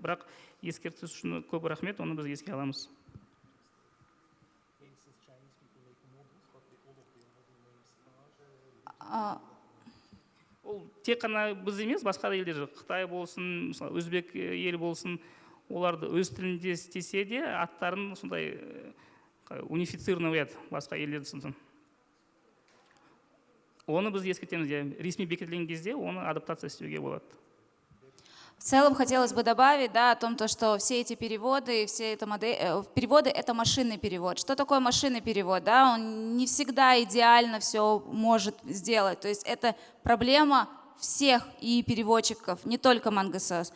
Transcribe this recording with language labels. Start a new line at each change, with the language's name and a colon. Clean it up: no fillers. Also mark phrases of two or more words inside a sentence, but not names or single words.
Kazakh: Бірақ ескерту үшін көп рахмет, оны біз еске аламыз. Ол тек қана біз емес, басқа да елдер, Қытай болсын, өзбек ел болсын, оларды өз тілінде істесе де аттарын сондай унифицированный еді, басқа елдерді сынсын. Оны біз ескертеміз, ресми бекітілген кезде оны адаптация істеуге болады.
Russian: В целом хотелось бы добавить, о том, что все эти переводы, переводы – это машинный перевод. Что такое машинный перевод? Он не всегда идеально все может сделать. То есть это проблема всех и переводчиков, не только MangoSource.